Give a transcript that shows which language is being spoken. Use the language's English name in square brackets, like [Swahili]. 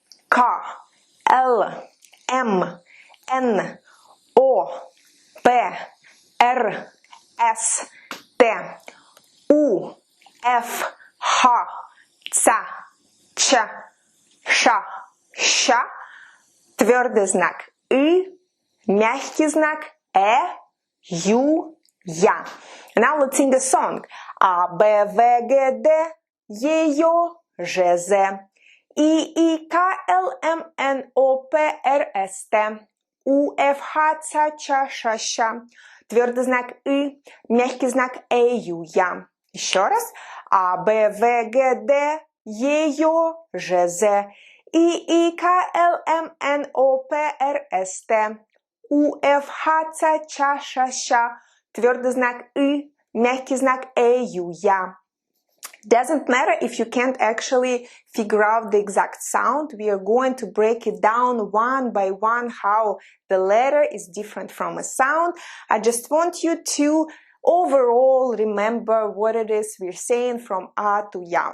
[Russian] K, L, M, N, O, P, R, S, T, U, F, H, C, Ча, ша, ща, твердый знак И, мягкий знак Ю, Я. [English] Now let's sing the song. [Russian] А, Б, В, Г, Д, Е, Ё, Ж, З, И, К, Л, М, Н, О, П, Р, С, Т, У, Ф, Х, Ц, Ч, Ш, Щ, твердый знак И, мягкий знак Ю, Я. Еще раз. А, Б, В, Г, Д, Е, Ё, Ж, З, И, К, Л, М, Н, О, П, Р, С, Т, У, Ф, Х, Ц, Ч, Ш, Щ, твердый знак И, мягкий знак Ю, Я. [English] Doesn't matter if you can't actually figure out the exact sound. We are going to break it down one by one how the letter is different from a sound. I just want you to overall remember what it is we're saying from A to Ya.